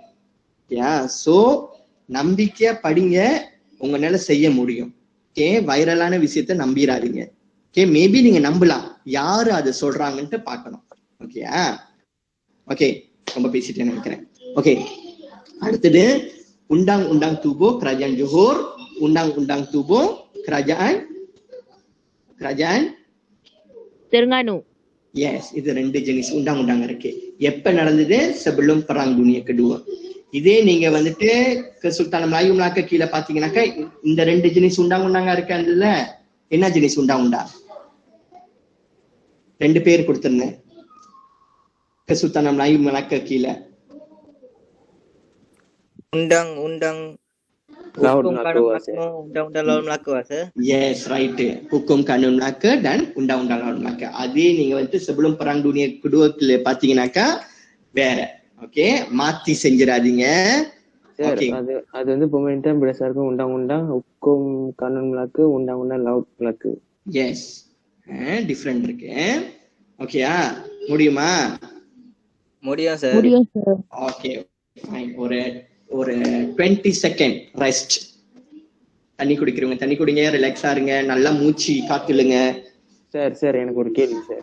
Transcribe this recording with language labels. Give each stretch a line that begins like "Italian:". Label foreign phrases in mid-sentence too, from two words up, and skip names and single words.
Tamil: சோ நம்பிக்கையா படிங்க, உங்களால செய்ய முடியும். ஓகே, வைரலான விஷயத்த நம்பிடாதீங்க. ஓகே, மேபி நீங்க நம்பலாம், யாரு அதை சொல்றாங்கன்ட்டு பார்க்கணும். ஓகேயா? ஓகே, ரொம்ப பேசிட்டேன்னு நினைக்கிறேன். ஓகே, அடுத்தது
Malay: undang-undang tubuh kerajaan Johor, undang-undang tubuh kerajaan
Tamil: Terengganu. Yes, இது 2
Malay: jenis undang-undang
Tamil: இருக்கு. எப்ப நடந்தது?
Malay: sebelum perang dunia kedua.
Tamil: இதே நீங்க வந்துட்டு Kesultanan Melayu Melaka கீழே பாத்தீங்கன்னாக்கா இந்த 2
Malay: jenis undang-undang
Tamil: இருக்கு. அதுல என்ன
Malay: jenis undang-undang?
Tamil: 2 பேர் கொடுத்திருந்தேன்.
Malay: Kesultanan Melayu Melaka kila. Undang-undang Hukum Kanun Melaka, Undang-Undang Laut Melaka, sir.
English: Yes, right.
Malay: Hukum Kanun Melaka dan Undang-Undang Laut Melaka.
Tamil: Adi நீங்க வந்து
Malay: sebelum perang dunia kedua
Tamil: பாத்தீங்கன்னாக்கா வேற. ஓகே, மாத்தி செஞ்சிராதீங்க. சார், அது வந்து பெர்மனன்ட்
Malay: berdasarkan Undang-Undang Hukum Kanun Melaka, Undang-Undang Laut Melaka.
English: Yes.
Tamil: டிஃபரண்ட் இருக்கு. ஓகேயா? முடியுமா? முடியும் சார். முடியும் சார். ஓகே, ஒரு 20
English: second rest.
Tamil: தண்ணி குடிக்கிறவங்க தண்ணி குடிங்க, ரிலாக்ஸா இருங்க, நல்லா மூச்சு காத்துலுங்க. சார் எனக்கு ஒரு கேள்வி சார்.